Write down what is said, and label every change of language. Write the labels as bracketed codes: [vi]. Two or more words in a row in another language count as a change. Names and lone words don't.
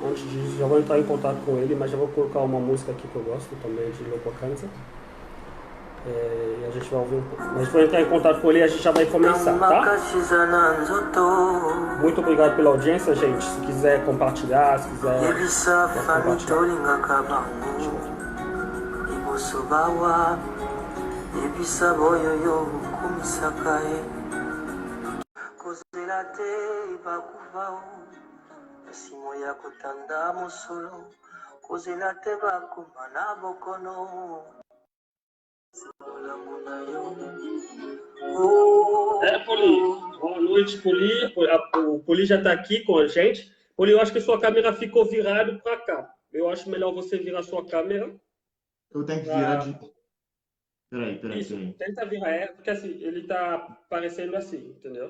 [pt] Antes disso, já vou entrar em contato com ele, mas já vou colocar uma música aqui que eu gosto também, de Loco Canza. E a gente vai ouvir um pouco. Mas vou entrar em contato com ele e a gente já vai começar, tá? Muito obrigado pela audiência, gente. Se quiser compartilhar, se quiser compartilhar. [ln] Simo ya kutanda musolo kozela te bakoma na bokono [pt] Poli, boa noite, Poli. O Poli já está aqui com a gente. Poli, eu acho que sua câmera ficou virada para cá. Eu acho melhor você virar sua câmera. Eu tenho que virar de... Peraí. Isso, tenta virar, porque assim, ele está parecendo assim, entendeu?